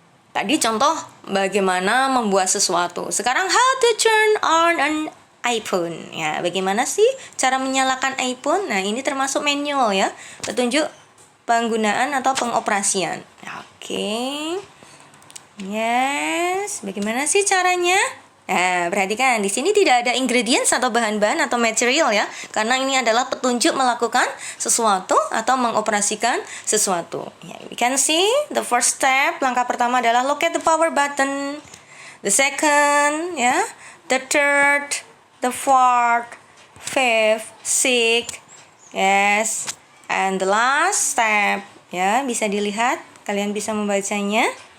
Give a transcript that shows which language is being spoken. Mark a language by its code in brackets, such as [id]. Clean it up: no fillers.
[id] Tadi contoh bagaimana membuat sesuatu. Sekarang [en] how to turn on an iPhone. [id] Ya, bagaimana sih cara menyalakan iPhone? Nah, ini termasuk manual ya. Petunjuk penggunaan atau pengoperasian. Oke. Yes, bagaimana sih caranya? Nah, perhatikan di sini tidak ada ingredients atau bahan-bahan atau material ya, karena ini adalah petunjuk melakukan sesuatu atau mengoperasikan sesuatu. [en] Ya, we can see the first step, [id] langkah pertama adalah [en] locate the power button. The second, ya, the third, the fourth, fifth, sixth, yes, and the last step. [id] Ya, bisa dilihat, kalian bisa membacanya.